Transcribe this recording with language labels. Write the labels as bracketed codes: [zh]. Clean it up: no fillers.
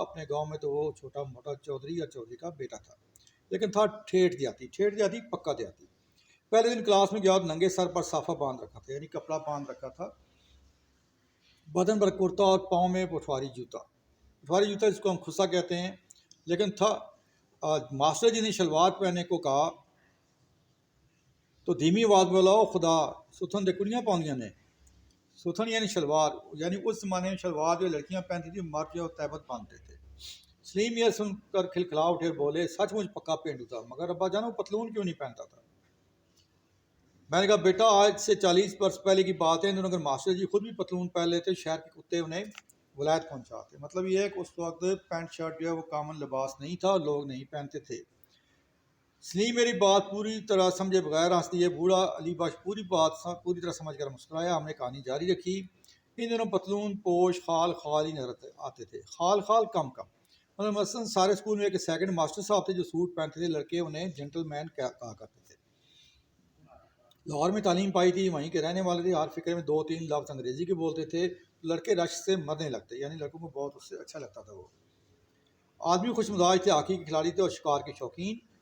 [ur] اپنے گاؤں میں تو وہ چھوٹا موٹا چودھری یا چودھری کا بیٹا تھا، لیکن تھا ٹھیٹھ دیہاتی پکا دیہاتی. پہلے دن کلاس میں گیا، ننگے سر پر صافہ باندھ رکھا تھا، یعنی کپڑا باندھ رکھا تھا، بدن پر کرتا اور پاؤں میں پٹواری جوتا جس کو ہم خصا کہتے ہیں. لیکن تھا ماسٹر جی نے شلوار پہننے کو کہا تو دھیمی آواز بولا، [pa] او خدا ستھن دے کڑیاں پاؤندیاں نے. [ur] ستھن یعنی شلوار، یعنی اس زمانے میں شلوار جو لڑکیاں پہنتی تھی مرد جو تہبت باندھتے تھے. سلیم یہ سن کر کھلکھلا اٹھے اور بولے، سچ مجھ پکا پینڈو تھا، مگر ابا جانا وہ پتلون کیوں نہیں پہنتا تھا. میں نے کہا بیٹا آج سے 40 برس پہلے کی بات ہے، ان دنوں اگر ماسٹر جی خود بھی پتلون پہن لیتے شہر کے کتے انہیں ولایت پہنچاتے. مطلب یہ ہے کہ اس وقت پینٹ شرٹ جو ہے وہ کامن لباس نہیں تھا اور لوگ نہیں پہنتے تھے. سلیم میری بات پوری طرح سمجھے بغیر ہنس دیے. بوڑھا علی بخش پوری طرح سمجھ کر مسکرایا. ہم نے کہانی جاری رکھی. ان دنوں پتلون پوش خال ہی نظر آتے تھے، خال کم. مطلب مثلاً سارے اسکول میں ایک سیکنڈ ماسٹر صاحب تھے جو سوٹ پہنتے تھے، لڑکے انہیں جینٹل مین کہا کرتے تھے. لاہور میں تعلیم پائی تھی، وہیں کے رہنے والے تھے. ہر فکر میں 2-3 لفظ انگریزی کے بولتے تھے. لڑکے رش سے مرنے لگتے، یعنی لڑکوں کو بہت اس سے اچھا لگتا تھا. وہ آدمی خوش مزاج تھے، ہاکی کے کھلاڑی تھے اور شکار کے شوقین.